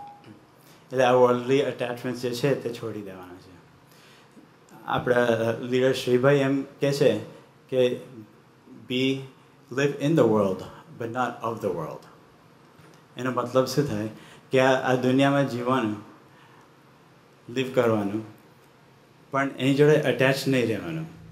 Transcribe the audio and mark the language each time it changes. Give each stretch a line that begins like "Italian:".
Gujarati: એટલે આ worldly attachment જે છે તે છોડી દેવાના છે. આપણા લીડર શ્રીભાઈ એમ કહે છે કે
English: live in the world
Gujarati: but not of the world. એનો મતલબ શું થાય કે આ દુનિયામાં જીવવાનું, લીવ કરવાનું, પણ એની જોડે અટેચ નહીં રહેવાનું.